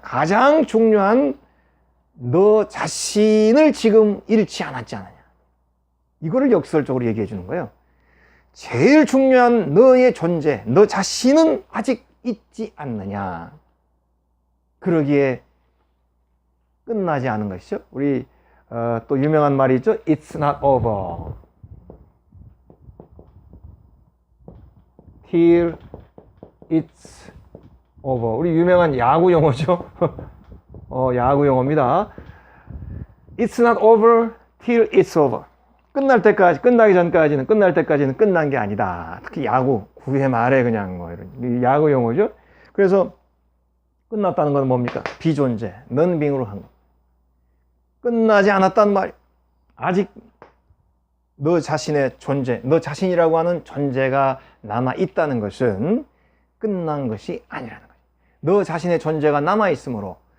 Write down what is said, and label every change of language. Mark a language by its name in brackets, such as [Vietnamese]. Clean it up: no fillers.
[Korean] 가장 중요한 너 자신을 지금 잃지 않았지 않느냐. 이거를 역설적으로 얘기해 주는 거예요. 제일 중요한 너의 존재, 너 자신은 아직 잊지 않느냐. 그러기에 끝나지 않은 것이죠. 우리 또 유명한 말이 있죠. [English] It's not over till it's over. [Korean] 우리 유명한 야구 용어죠. 야구 용어입니다. [English] It's not over till it's over. [Korean] 끝나기 전까지는, 끝날 때까지는 끝난 게 아니다. 특히 야구, 9회 말에 그냥 이런 야구 용어죠. 그래서 끝났다는 건 뭡니까? 비존재, non-being으로 한 거. 끝나지 않았단 말이야. 아직 너 자신의 존재, 너 자신이라고 하는 존재가 남아있다는 것은 끝난 것이 아니라는 거지. 너 자신의 존재가 남아있으므로